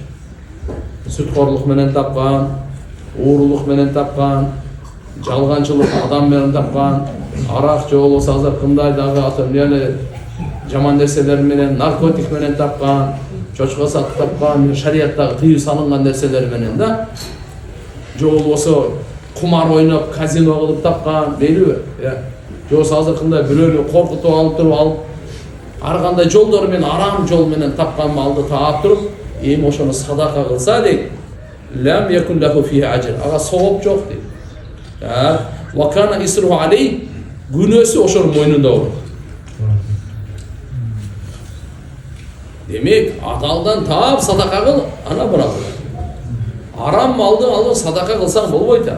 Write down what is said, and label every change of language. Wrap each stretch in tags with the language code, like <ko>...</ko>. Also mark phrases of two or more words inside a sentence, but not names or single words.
<ky>Сүткорлук менен тапкан, уурулук менен тапкан, жалганчылык адам менен тапкан, арак же болбосо азыр кымдайдагы атомияны жаман нерселер менен, наркотик менен тапкан, чочко сатып тапкан, шариаттагы тыюу салынган нерселер менен да, же болбосо кумар ойноп, казино кылып тапкан, мейлиби? Же болбосо азыр кандай бирөөнү коркутуп алып туруп ар кандай жолдор менен, арам жол менен тапкан малды таап туруп, эми ошону садака кылса дейт,</ky> <ar>لم يكن له في أجر,</ar> <ky>ага сооп жок дейт.</ky> <ar>وكان إثمه عليه,</ar> <ky>күнөөсү ошонун мойнунда болот. Демек, адалдан таап садака кыл, ана бирок. Арам малды алып садака кылсаң болбойт да.</ky>